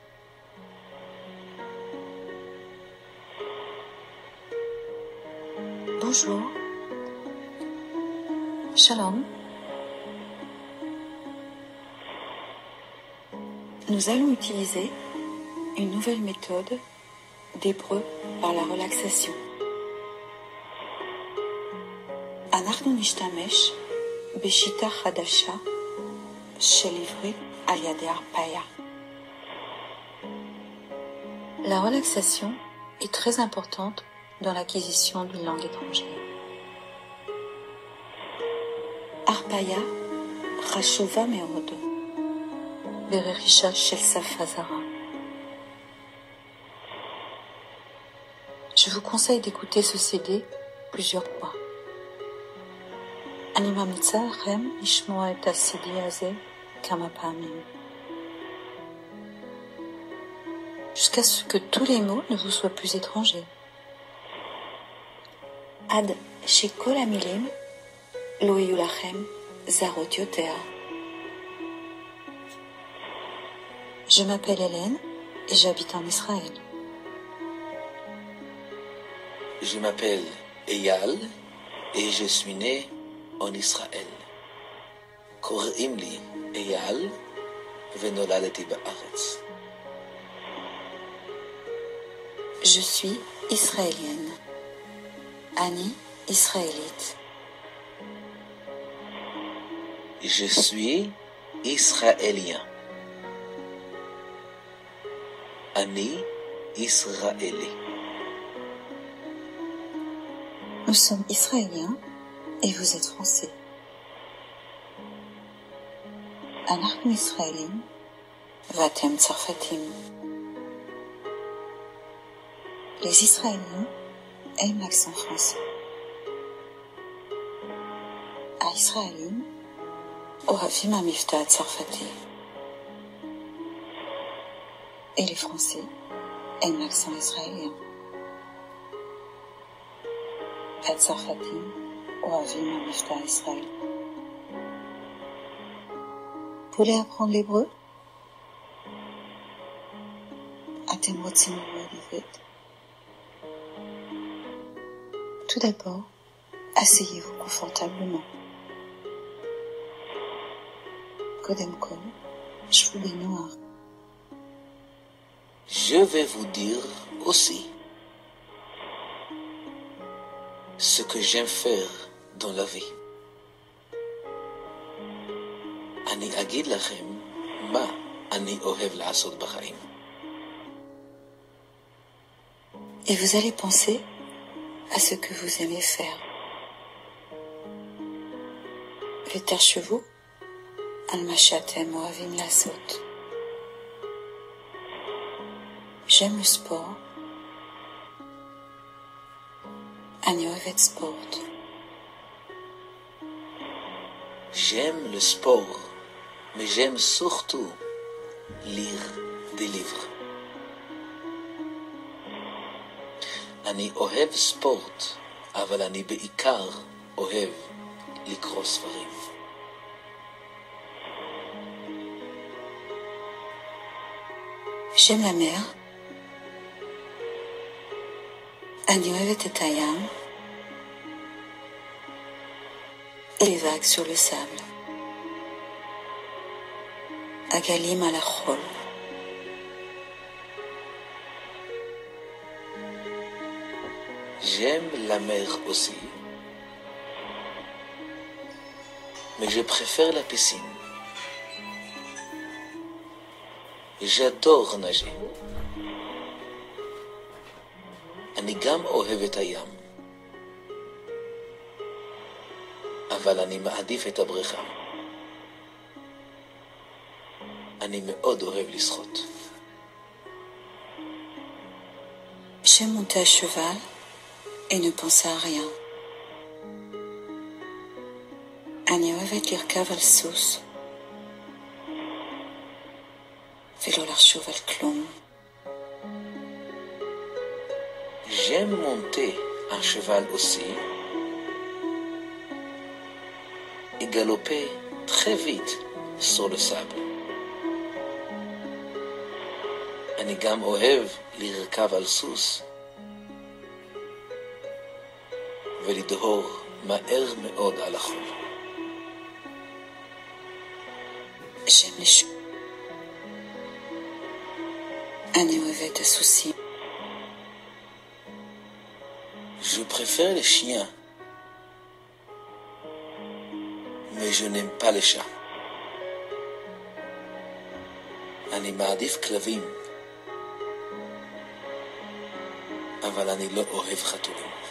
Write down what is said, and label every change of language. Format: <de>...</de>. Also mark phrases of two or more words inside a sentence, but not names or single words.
<fr>Bonjour. Shalom. Nous allons utiliser une nouvelle méthode d'hébreu par la relaxation.</fr> <he>אנחנו נשתמש בשיטה חדשה של עברית על ידי הרפאיה.</he> <fr>La relaxation est très importante dans l'acquisition d'une langue étrangère.</fr> <he>הרפאיה חשובה מאוד ברכישה של שפה זרה.</he> <fr>Je vous conseille d'écouter ce CD plusieurs fois.</fr> <he>אני ממליצה לכם לשמוע את ה-CD הזה כמה פעמים.</he> <fr>Jusqu'à ce que tous les mots ne vous soient plus étrangers.</fr> <he>עד שכל המילים לא יהיו לכם זרות יותר.</he> <fr>Je m'appelle Hélène et j'habite en Israël. Je m'appelle Eyal et je suis né en Israël.</fr> <he>קוראים לי אייל ונולדתי בארץ.</he> <fr>Je suis israélienne. Annie, israélite. Je suis israélien.</fr> <he>אני ישראלי.</he> <fr>Nous sommes israéliens et vous êtes français.</fr> <he>אנחנו ישראלים ואתם צרפתים.</he> <fr>Les Israéliens aiment l'accent français.</fr> <he>הישראלים אוהבים המבטא הצרפתי.</he> <fr>Et les Français aiment l'accent israélien.</fr> <he>הצרפתים אוהבים המבטא הישראלי.</he> <fr>Vous voulez apprendre l'hébreu?</fr> <he>אתם רוצים ללמוד עברית?</he> <fr>Tout d'abord, asseyez-vous confortablement.</fr> <he>קודם כל, שבו בנוח.</he> <fr>Je vais vous dire aussi ce que j'aime faire dans la vie.</fr> <he>אני אגיד לכם מה אני אוהב לעשות בחיים.</he> <fr>Et vous allez penser à ce que vous aimez faire.</fr> <he>ותחשבו על מה שאתם אוהבים לעשות.</he> <fr>J'aime le sport.</fr> <he>אני אוהבת ספורט.</he> <fr>J'aime le sport, mais j'aime surtout lire des livres.</fr> <he>אני אוהב ספורט, אבל אני בעיקר אוהב לקרוא ספרים.</he> <fr>J'aime la mer.</fr> <he>אני אוהבת את הים.</he> <fr>Et les vagues sur le sable.</fr> <he>הגלים על החול.</he> <fr>J'aime la mer aussi, mais je préfère la piscine. J'adore nager.</fr> <he>אני גם אוהב את הים, אבל אני מעדיף את הבריכה. אני מאוד אוהב לשחות.</he> <fr>J'aime monter à cheval et ne penser à rien.</fr> <he>אני אוהבת לרכב על סוס ולא לחשוב על כלום.</he> <fr>J'aime monter un cheval aussi et galoper très vite sur le sable.</fr> <he>אני גם אוהב לרכב על סוס ולדהור מהר מאוד על החול.</he> <fr>J'aime les chevaux.</fr> <he>אני אוהבת הסוסים.</he> <fr>Je préfère les chiens, mais je n'aime pas les chats.</fr> <he>אני מעדיף כלבים, אבל אני לא אוהב חתולים.</he>